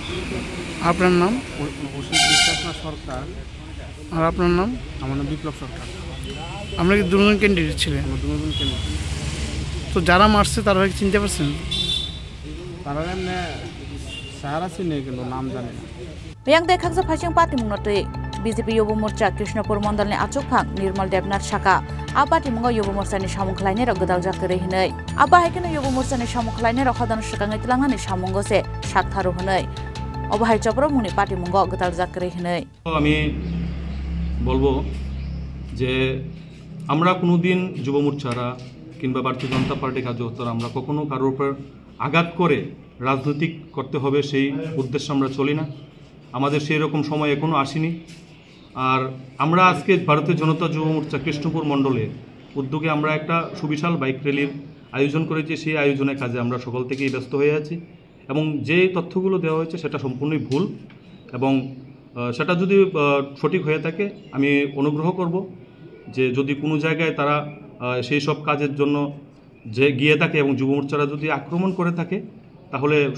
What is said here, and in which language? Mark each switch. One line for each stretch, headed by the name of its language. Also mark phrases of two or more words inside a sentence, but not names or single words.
Bangla: আপনার নাম অসিত বিশ্বাস না সরকার আর আপনার নাম আমার নাম বিপ্লব সরকার আমরা কি দুজন ক্যান্ডিডেট ছিলেন আমরা দুজন ক্যান্ডিডেট তো যারা মারছে তারা কি চিনতে পারছেন তারা এমনি সাহারা চিনে কিন্তু নাম জানে না
Kok Borok: Yang dekak sa phasing Patimung note BJP Yuba Morcha Krishnapur Mondal ni Achukphang Nirmal Devnath Shaka Patimung Yuba Morcha ni Samung Khlainai rok gedaljak kere hinai haikena Yuba Morcha ni Samung Khlainai rok hadan shakangai tilangani Samunggo se Shaktharu hinai Obahai Chopramung ni Patimung gedaljak kere hinai
Bangla: আমি বলবো যে আমরা কোনোদিন যুব মোর্চারা কিংবা ভারতীয় জনতা পার্টি কার্যকর্তারা আমরা কখনো কারোর উপর আঘাত করে রাজনৈতিক করতে হবে সেই উদ্দেশ্যে আমরা চলি না আমাদের সেই রকম সময় এখনো আসেনি আর আমরা আজকে ভারতীয় জনতা যুব মোর্চা কৃষ্ণপুর মণ্ডলে উদ্যোগে আমরা একটা সুবিশাল
English: bike rally
Bangla: আয়োজন করেছি সেই আয়োজনের কাজে আমরা সকল থেকেই ব্যস্ত হয়ে আছি এবং যে তথ্যগুলো দেওয়া হয়েছে সেটা সম্পূর্ণই ভুল এবং সেটা যদি সঠিক হয়ে থাকে আমি অনুগ্রহ করব যে যদি কোনো জায়গায় তারা সেই সব কাজের জন্য যে গিয়ে থাকে এবং যুব মোর্চারা যদি আক্রমণ করে থাকে তাহলে